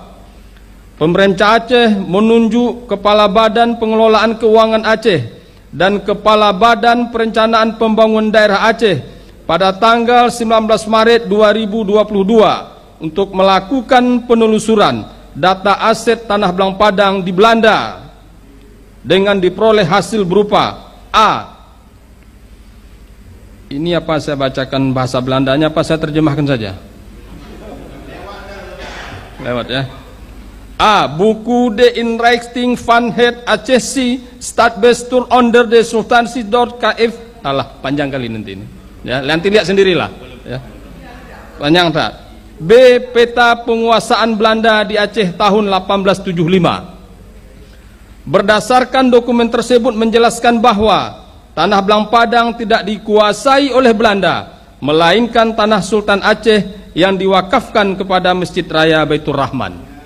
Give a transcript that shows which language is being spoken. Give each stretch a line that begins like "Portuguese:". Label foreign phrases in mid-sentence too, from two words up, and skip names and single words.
Indonesian: Pemerintah Aceh menunjuk Kepala Badan Pengelolaan Keuangan Aceh dan Kepala Badan Perencanaan Pembangunan Daerah Aceh pada tanggal 19 Maret 2022 untuk melakukan penelusuran data aset tanah Blang Padang di Belanda dengan diperoleh hasil berupa A. Ini apa saya bacakan bahasa Belandanya, apa saya terjemahkan saja? Lewat ya. A. Buku De Inrichting van het Acehse Staatsbestuur onder de Sultancy.kf. Alah, panjang kali nanti ini. Ya, nanti lihat sendirilah. Ya. Panjang tak? B. Peta penguasaan Belanda di Aceh tahun 1875. Berdasarkan dokumen tersebut menjelaskan bahwa tanah Blang Padang tidak dikuasai oleh Belanda, melainkan tanah Sultan Aceh yang diwakafkan kepada Masjid Raya Baitur Rahman.